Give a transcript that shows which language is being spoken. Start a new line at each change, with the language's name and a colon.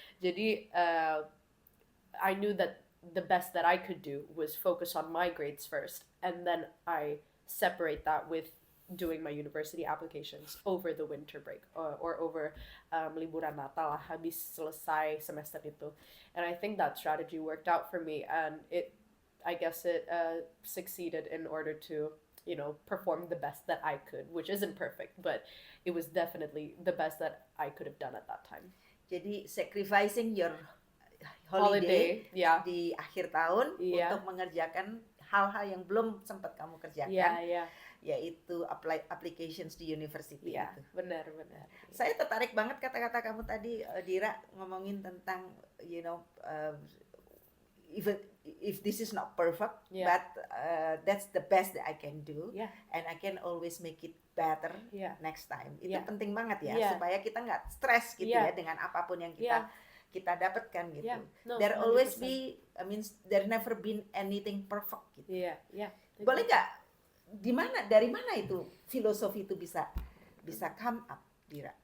English: Jadi I knew that the best that I could do was focus on my grades first, and then I separate that with doing my university applications over the winter break or over
Indonesian: liburan Natal lah, habis selesai semester itu.
English: And I think that strategy worked out for me, and I guess it succeeded in order to, you know, perform the best that I could, which isn't perfect, but it was definitely the best that I could have done at that time. Jadi sacrificing your holiday yeah.
Indonesian: di akhir tahun untuk mengerjakan hal-hal yang belum sempat kamu kerjakan, yaitu applications di university itu. Benar. Saya tertarik banget kata-kata kamu tadi, Dira, ngomongin tentang,
English: you know, even if this is not perfect, but that's the best that I can do, and I can always make it better next time.
Indonesian: Itu penting banget ya, supaya kita nggak stres gitu ya dengan apapun yang kita dapatkan gitu.
English: There always be, I mean, there never been anything perfect gitu.
Indonesian: Boleh nggak, dari mana itu filosofi itu bisa
English: come up,
Indonesian: Dira?